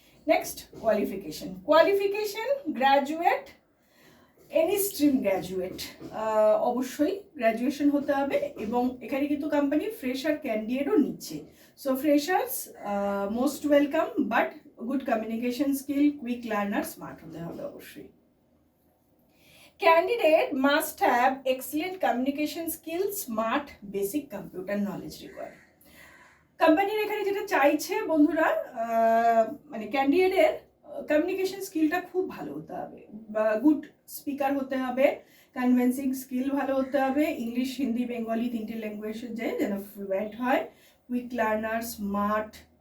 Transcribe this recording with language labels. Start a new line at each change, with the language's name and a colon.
Bangla: Next qualification. Qualification graduate, any stream graduate, অবশ্যই graduation হতে হবে। এবং এখানে কিন্তু কোম্পানি ফ্রেশার ক্যান্ডিডেটও নিচ্ছে।
English: so freshers most welcome,
Bangla: but good communication skill, quick learner, smart হতে হবে অবশ্যই।
English: Candidate must have excellent communication skills, smart, basic computer knowledge required.
Bangla: কোম্পানির এখানে যেটা চাইছে বন্ধুরা, মানে ক্যান্ডিডেটের কমিউনিকেশন স্কিলটা খুব ভালো হতে হবে, গুড স্পিকার হতে হবে, কনভিন্সিং স্কিল ভালো হতে হবে, ইংলিশ, হিন্দি, বেঙ্গলি তিনটে ল্যাঙ্গুয়েজে যেন ফ্লুয়েন্ট হয়, কুইক লার্নার, স্মার্ট।